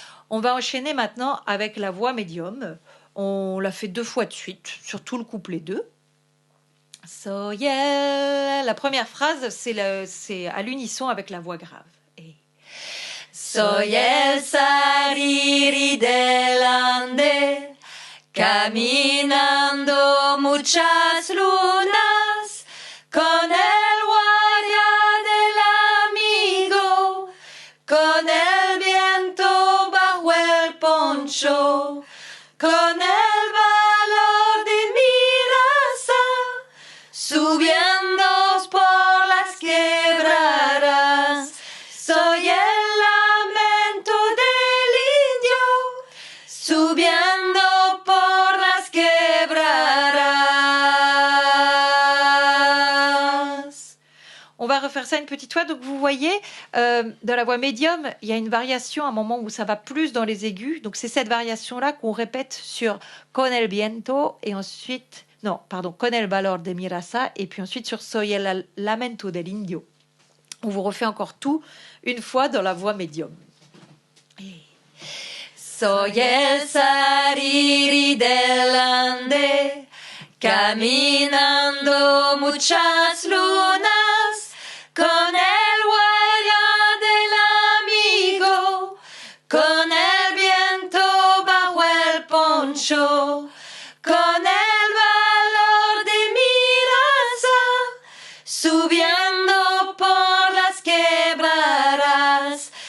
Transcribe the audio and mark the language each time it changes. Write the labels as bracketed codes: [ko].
[fr] On va enchaîner maintenant avec la voix médium. On l'a fait 2 fois de suite, sur tout le couplet 2. [es] Soy el... [fr] La première phrase, c'est à l'unisson avec la voix grave. Et... [es] Soy el sariri del Ande, caminando muchas lunas, con el guardia del amigo, con el viento bajo el poncho, con el valor de mi raza, subiendo por las quebradas. Soy el lamento del indio, subiendo por las quebradas. [fr] On va refaire ça une petite fois. Donc vous voyez, dans la voix médium, il y a une variation à un moment où ça va plus dans les aigus. Donc c'est cette variation-là qu'on répète sur [es] con el viento [fr] et ensuite, non, pardon, [es] con el valor de mi raza [fr] et puis ensuite sur [es] soy el lamento del indio. [fr] On vous refait encore tout une fois dans la voix médium. [es] Soy el sariri del Ande, caminando muchas lunas, con el guardia del amigo, con el viento bajo el poncho, con el valor de mi raza, subiendo por las quebradas.